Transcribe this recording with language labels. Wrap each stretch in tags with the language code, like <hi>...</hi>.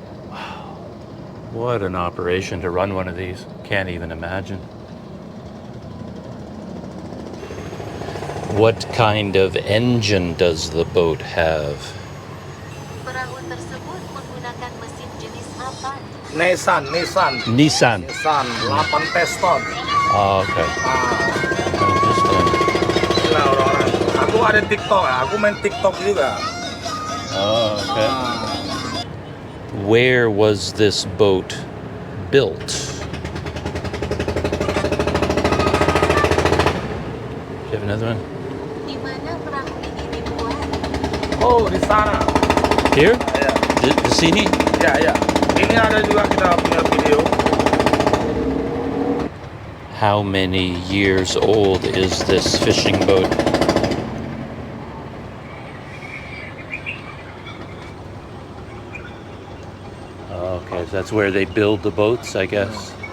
<en>Wow. What an operation to run one of these. Can't even imagine. What kind of engine does the boat have?</en> <id>Perahu tersebut menggunakan mesin jenis apa? Nissan. Nissan. 8 piston.</id> <en>Oh, okay. Interesting.</en> <id>Gila orang-orang. Aku ada TikTok, aku main TikTok juga.</id> <en>Oh, okay. Where was this boat built? Do you have another one?</en> <id>Di mana perahu ini dibuat? Oh, di sana.</id> <en>Here?</en> <id>Ya, The sini? ya. Ini ada juga kita punya video.</id> <en>How many years old is this fishing boat? Okay, so that's where they build the boats, I guess.</en>